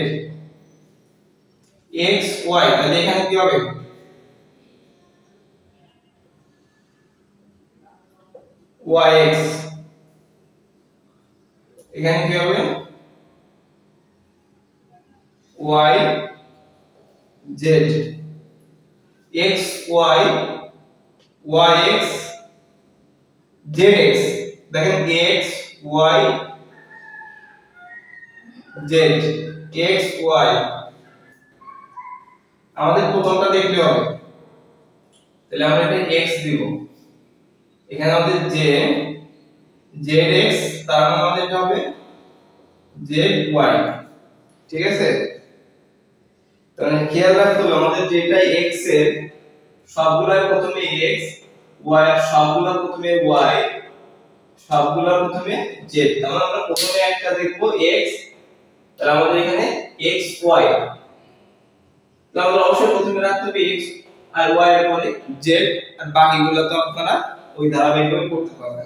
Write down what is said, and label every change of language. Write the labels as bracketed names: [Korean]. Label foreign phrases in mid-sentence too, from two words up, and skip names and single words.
[Bangla] xy, তাহলে এখানে কি হবে yx, এখানে কি হবে yz xy yx zx, দেখেন x y z x y, আমাদের প্রথমটা দেখতে হবে, তাহলে আমরা এটা x দিব, এখানে আমাদের z zx, তার মানে আমাদের এটা হবে zy, ঠিক আছে। তাহলে খেয়াল রাখতে হবে আমাদের যেটা x এর সবগুলোর প্রথমে x, y এর সবগুলোর প্রথমে y, সবগুলোর প্রথমে z, তাহলে আমরা প্রথমে একটা দেখব x, তাহলে আমাদের এখানে xy, তাহলে আমরা অবশ্যই প্রথমে রাখতে হবে x আর y এর পরে z, আর বাকিগুলো তো আপনারা ওই ধারাবাহিকভাবে করতে পারবেন।